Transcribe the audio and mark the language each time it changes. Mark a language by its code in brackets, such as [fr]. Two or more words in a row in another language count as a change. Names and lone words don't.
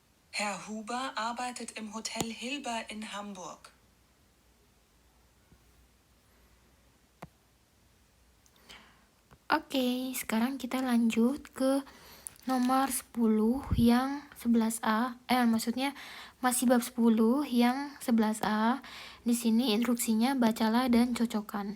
[de] Herr Huber arbeitet im Hotel Hilber in Hamburg. [id] Oke, sekarang kita lanjut ke nomor 10 yang 11A. Maksudnya masih bab 10 yang 11A. Di sini instruksinya bacalah dan cocokkan.